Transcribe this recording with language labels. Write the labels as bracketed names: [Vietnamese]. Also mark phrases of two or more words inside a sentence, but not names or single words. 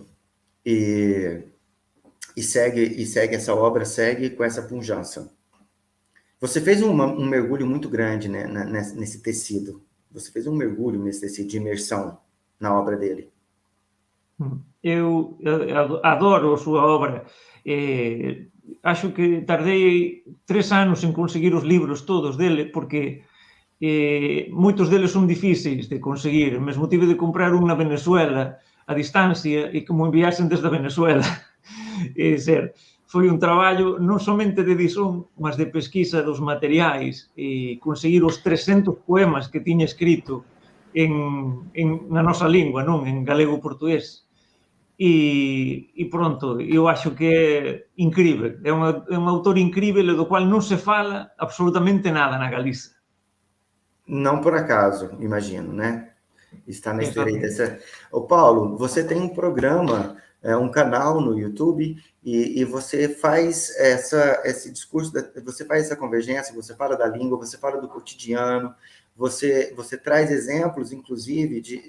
[Portuguese] E segue essa obra, segue com essa pujança. Você fez um mergulho muito grande, né, nesse tecido. Você fez um mergulho nesse tecido de imersão na obra dele. [Galician] Eu adoro a súa obra. Acho que tardei 3 anos en conseguir os libros todos dele, porque moitos deles son difíceis de conseguir. Mesmo tive de comprar un na Venezuela a distancia e que mo enviasen desde a Venezuela. Foi un traballo non somente de edición, mas de pesquisa dos materiais e conseguir os 300 poemas que tiña escrito na nosa lingua, non? En galego-portugués. E pronto, eu acho que é incrível. É un autor incrível do qual non se fala absolutamente nada na Galiza. [Portuguese] Não por acaso, imagino, né? Está na esteira dessa... Ô, Paulo, você tem um programa, um canal no YouTube e você faz esse discurso, você faz essa convergência, você fala da língua, você fala do cotidiano, você traz exemplos, inclusive,